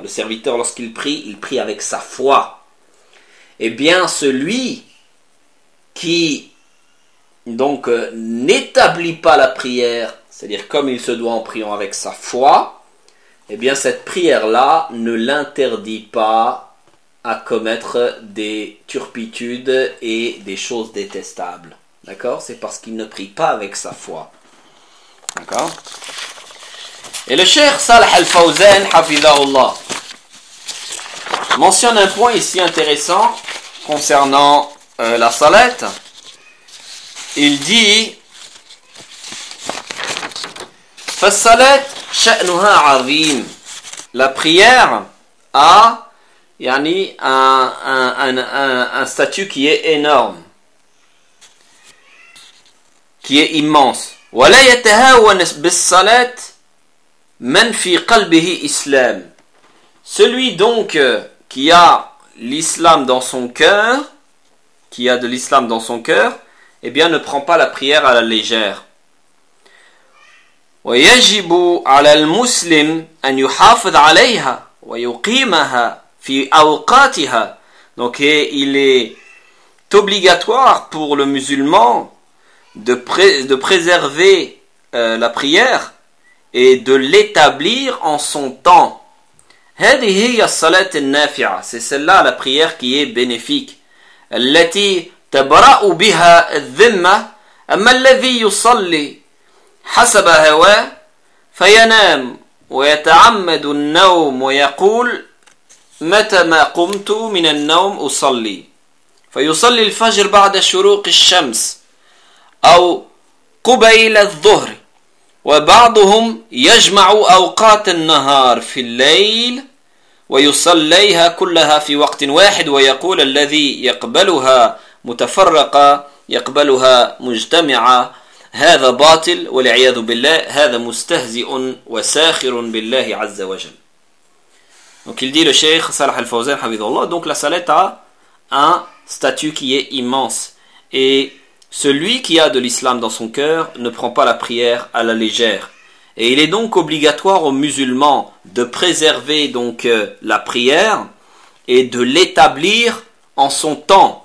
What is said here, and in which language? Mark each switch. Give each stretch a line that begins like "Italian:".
French: Le serviteur, lorsqu'il prie, il prie avec sa foi. Eh bien, celui qui, donc, n'établit pas la prière, c'est-à-dire comme il se doit en priant avec sa foi, eh bien, cette prière-là ne l'interdit pas à commettre des turpitudes et des choses détestables. D'accord? C'est parce qu'il ne prie pas avec sa foi. D'accord? Et le cheikh Salah al-Fawzan, hafidhahullah, mentionne un point ici intéressant concernant la salat. Il dit
Arabic: فالصلاة شأنها عظيم.
French: La prière a un statut qui est énorme, qui est immense.
Arabic: وَلَا يَتَهَاوَنَ بِالصَّلَاةِ مَنْ فِي قَلْبِهِ إِسْلَامِ.
French: Celui donc qui a l'islam dans son cœur, qui a de l'islam dans son cœur, eh bien ne prend pas la prière à la légère.
Arabic: وَيَجِبُ عَلَى الْمُسْلِمِ أَنْ يُحَافِظَ عَلَيْهَا وَيُقِيمَهَا فِي أَوْقَاتِهَا.
French: Donc il est obligatoire pour le musulman de préserver la prière et de l'établir en son temps.
Arabic: هذه هي الصلاة النافعة.
French: C'est celle-là la prière qui est bénéfique.
Arabic: التي تبرأ بها الذمة. أما الذي يصلي حسب هواه فينام ويتعمد النوم ويقول متى ما قمت من النوم أصلي فيصلي الفجر بعد شروق الشمس أو قبيل الظهر وبعضهم يجمع أوقات النهار في الليل ويصليها كلها في وقت واحد ويقول الذي يقبلها متفرقة يقبلها مجتمعة هذا باطل والعياذ بالله هذا مستهزئ وساخر بالله عز وجل.
French: Donc il dit le cheikh Salah al-Fawzan hafidhullah, donc la salat a un statut qui est immense et celui qui a de l'islam dans son cœur ne prend pas la prière à la légère. Et il est donc obligatoire aux musulmans de préserver donc la prière et de l'établir en son temps.